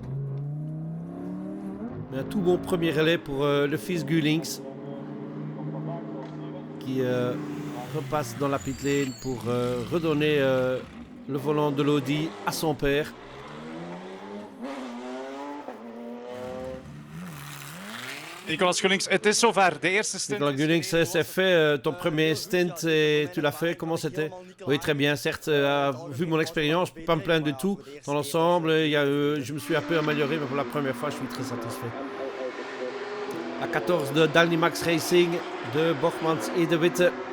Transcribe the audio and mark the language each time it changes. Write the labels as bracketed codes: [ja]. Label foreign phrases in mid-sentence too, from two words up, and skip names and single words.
[fr] Mais un tout bon premier relais pour le fils Gullings. Qui repasse dans la [en] pit lane [fr] pour redonner le volant de l'Audi à son père. [nl] Nicolas Gullings, het is zover. De eerste stint. [fr] Nicolas Gullings, c'est fait ton premier stint et tu l'as fait. Comment c'était? Oui, très bien. Certes, vu mon expérience, je ne peux pas me plaindre du tout. Dans l'ensemble, je me suis un peu amélioré, mais pour la première fois, je suis très satisfait. La 14 de Dalnimax Racing, de Borgmans et de Witte.